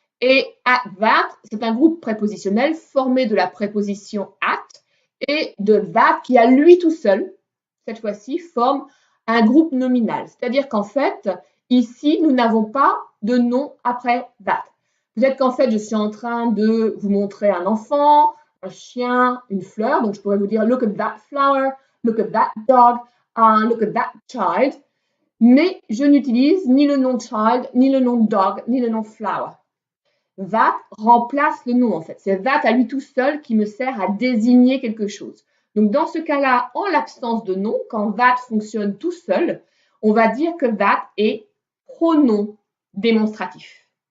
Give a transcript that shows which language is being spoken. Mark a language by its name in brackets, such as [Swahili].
[French] Et at that, c'est un groupe prépositionnel formé de la préposition at et de that qui, à lui tout seul, cette fois-ci, forme un groupe nominal. C'est-à-dire qu'en fait, ici, nous n'avons pas de nom après that. Peut-être qu'en fait, je suis en train de vous montrer un enfant, un chien, une fleur. Donc, je pourrais vous dire, [English] look at that flower, look at that dog, look at that child. [French] Mais je n'utilise ni le nom child, ni le nom dog, ni le nom flower. That remplace le nom en fait. C'est that à lui tout seul qui me sert à désigner quelque chose. Donc dans ce cas-là, en l'absence de nom, quand that fonctionne tout seul, on va dire que that est pronom démonstratif.